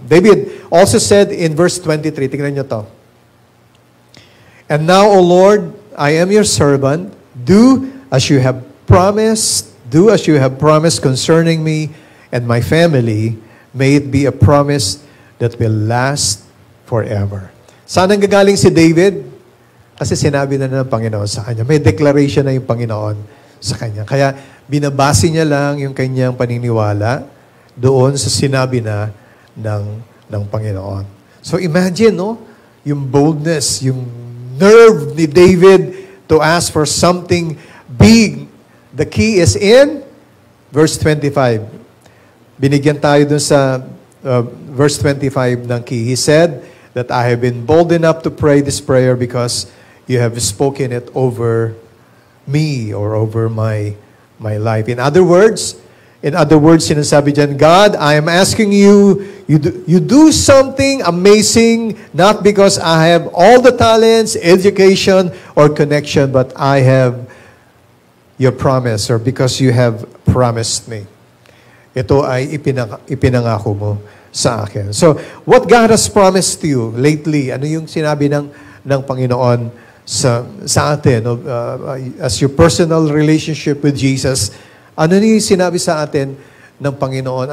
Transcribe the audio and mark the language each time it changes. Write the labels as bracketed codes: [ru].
[en] David also said in verse 23, tingnan nyo to. And now, O Lord, I am your servant. Do as you have promised. Do as you have promised concerning me and my family. May it be a promise that will last forever. [tl] Saan ang gagaling si David? Kasi sinabi na ng Panginoon sa kanya. May declaration na yung Panginoon sa kanya. Kaya binabase niya lang yung kanyang paniniwala doon sa sinabi na ng Panginoon. [en] So imagine, no? Yung boldness, yung nerve ni David to ask for something big. The key is in verse 25. [tl] Binigyan tayo dun sa verse 25 ng key. [en] He said that I have been bold enough to pray this prayer because you have spoken it over me or over my life. In other words, sinasabi dyan, God, I am asking you do something amazing, not because I have all the talents, education, or connection, but I have your promise or because you have promised me. [tl] Ito ay ipinangako mo sa akin. So, what God has promised to you lately, ano yung sinabi ng Panginoon sa atin, as your personal relationship with Jesus, ano na yung sinabi sa atin ng Panginoon?